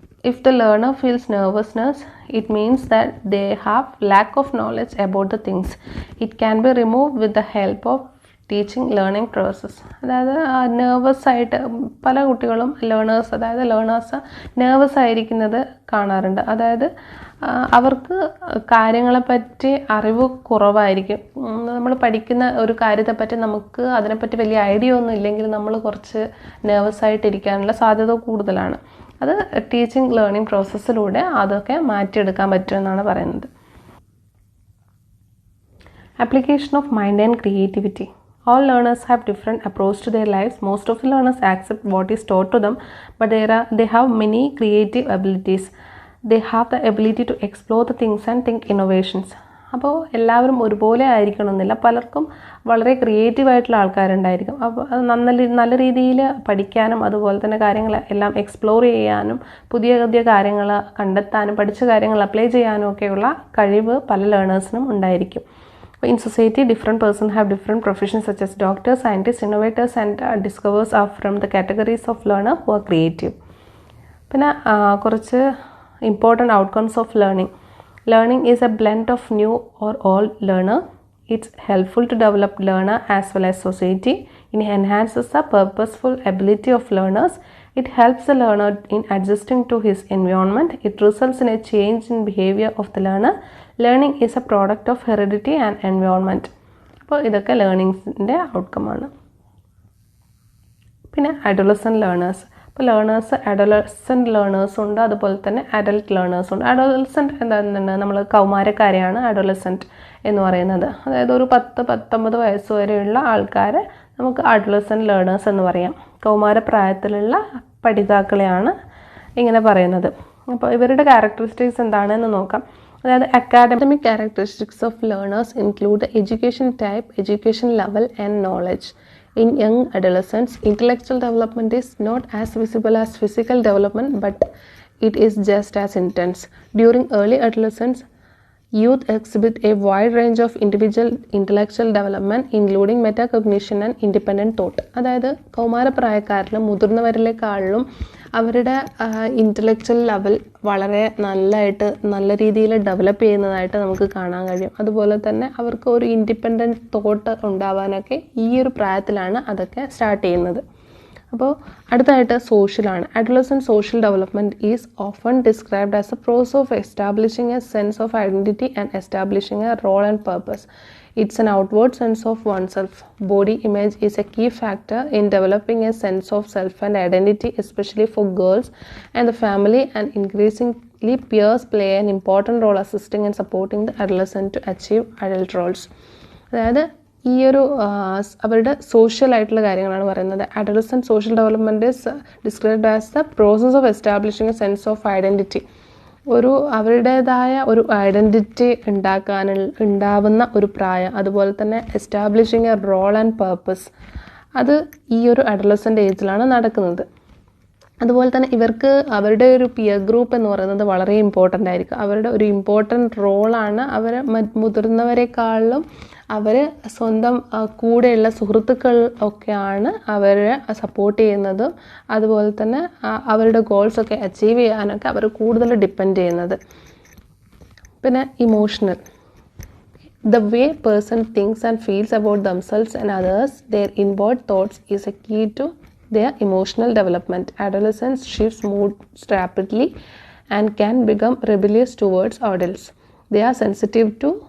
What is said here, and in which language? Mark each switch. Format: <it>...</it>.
<en>If the learner feels nervousness, it means that they have lack of knowledge about the things. It can be removed with the help of teaching learning process.</en> <ml>അതായത് nervous ആയിട്ട് പല കുട്ടികളും learners nervous ആയിരിക്കുന്നത് കാണാറുണ്ട്. അതായത് അവർക്ക് കാര്യങ്ങളെപ്പറ്റി അറിവ് കുറവായിരിക്കും. നമ്മൾ പഠിക്കുന്ന ഒരു കാര്യത്തെപ്പറ്റി നമുക്ക് അതിനെപ്പറ്റി വലിയ ഐഡിയ ഒന്നും ഇല്ലെങ്കിൽ നമ്മൾ കുറച്ച് നെർവസ് ആയിട്ടിരിക്കാനുള്ള സാധ്യത കൂടുതലാണ്. അത് ടീച്ചിങ് ലേണിംഗ് പ്രോസസ്സിലൂടെ അതൊക്കെ മാറ്റിയെടുക്കാൻ പറ്റുമെന്നാണ് പറയുന്നത്.</ml> <en>Application of mind and creativity. All learners have different approach to their lives. Most of the learners accept what is taught to them, but they have many creative abilities. They have the ability to explore the things and think innovations.</en> <ml>അപ്പോൾ എല്ലാവരും ഒരുപോലെ ആയിരിക്കണമെന്നില്ല. പലർക്കും വളരെ ക്രിയേറ്റീവായിട്ടുള്ള ആൾക്കാരുണ്ടായിരിക്കും. അപ്പോൾ അത് നല്ല രീതിയിൽ പഠിക്കാനും അതുപോലെ തന്നെ കാര്യങ്ങൾ എല്ലാം എക്സ്പ്ലോർ ചെയ്യാനും പുതിയ പുതിയ കാര്യങ്ങൾ കണ്ടെത്താനും പഠിച്ച കാര്യങ്ങൾ അപ്ലൈ ചെയ്യാനും ഒക്കെയുള്ള കഴിവ് പല ലേണേഴ്സിനും ഉണ്ടായിരിക്കും.</ml> <en>In society, different persons have different professions such as doctors, scientists, innovators and discoverers are from the categories of learner who are creative.</en> <ml>പിന്നെ കുറച്ച്</ml> <en>important outcomes of learning. Learning is a blend of new or old learner. It's helpful to develop learner as well as society. It enhances the purposeful ability of learners. It helps the learner in adjusting to his environment. It results in a change in behavior of the learner. Learning is a product of heredity and environment.</en> <ml>അപ്പോൾ ഇതൊക്കെ ലേണിങ്സിൻ്റെ ഔട്ട്കമാണ്. പിന്നെ adolescent learners. അപ്പോൾ adolescent ലേണേഴ്സും ഉണ്ട്, അതുപോലെ തന്നെ adult ലേണേഴ്സും ഉണ്ട്. Adolescent എന്താണ്, നമ്മൾ കൗമാരക്കാരെയാണ് അഡോളസെൻ്റ് എന്ന് പറയുന്നത്. അതായത് ഒരു 10-19 വയസ്സ് വരെയുള്ള ആൾക്കാരെ നമുക്ക് അഡോളസെൻ്റ് ലേണേഴ്സ് എന്ന് പറയാം. കൗമാരപ്രായത്തിലുള്ള പഠിതാക്കളെയാണ് ഇങ്ങനെ പറയുന്നത്. അപ്പോൾ ഇവരുടെ ക്യാരക്ടറിസ്റ്റിക്സ് എന്താണെന്ന് നോക്കാം. അതായത്</ml> <en>Academic characteristics of learners include education type, education level and knowledge. In young adolescents, intellectual development is not as visible as physical development, but it is just as intense. During early adolescence, youth exhibit a wide range of individual intellectual development, including metacognition and independent thought.</en> <ml>അതായത് കൗമാരപ്രായക്കാരിലും മുതിർന്നവരിലേക്കാളിലും അവരുടെ intellectual level വളരെ നല്ല രീതിയിൽ develop ചെയ്യുന്നതായിട്ട് നമുക്ക് കാണാൻ കഴിയും. അതുപോലെ തന്നെ അവർക്ക് ഒരു ഇൻഡിപെൻഡൻറ്റ് തോട്ട് ഉണ്ടാവാനൊക്കെ ഈ ഒരു പ്രായത്തിലാണ് അതൊക്കെ സ്റ്റാർട്ട് ചെയ്യുന്നത്. അപ്പോൾ അടുത്തായിട്ട് സോഷ്യലാണ്.</ml> <en>Adolescent social development is often described as a process of establishing a sense of identity and establishing a role and purpose. It's an outward sense of oneself. Body image is a key factor in developing a sense of self and identity, especially for girls and the family, and increasingly peers play an important role assisting and supporting the adolescent to achieve adult roles.</en> <ml>അതായത് ഈ ഒരു അവരുടെ social ആയിട്ടുള്ള കാര്യങ്ങളാണ് പറയുന്നത്.</ml> <en>Adolescent social development is described as the process of establishing a sense of identity.</en> <ml>അവരുടേതായ ഒരു identity ഉണ്ടാവുന്ന ഒരു പ്രായം, അതുപോലെ തന്നെ</ml> <en>establishing a role and purpose,</en> <ml>അത് ഈ ഒരു അഡോളസെൻ്റ് ഏജിലാണ് നടക്കുന്നത്. അതുപോലെ തന്നെ ഇവർക്ക് അവരുടെ ഒരു പിയർ ഗ്രൂപ്പ് എന്ന് പറയുന്നത് വളരെ ഇമ്പോർട്ടൻ്റ് ആയിരിക്കും. അവരുടെ ഒരു ഇമ്പോർട്ടൻ്റ് റോളാണ്. അവർ മുതിർന്നവരെക്കാളിലും അവർ സ്വന്തം കൂടെയുള്ള സുഹൃത്തുക്കൾ ഒക്കെയാണ് അവരെ സപ്പോർട്ട് ചെയ്യുന്നതും അതുപോലെ തന്നെ അവരുടെ ഗോൾസൊക്കെ അച്ചീവ് ചെയ്യാനൊക്കെ അവർ കൂടുതൽ ഡിപ്പെൻഡ് ചെയ്യുന്നത്. പിന്നെ emotional.</ml> <en>The way person thinks and feels about themselves and others, their inward thoughts is a key to their emotional development. Adolescents shifts moods rapidly and can become rebellious towards adults. They are sensitive to</en>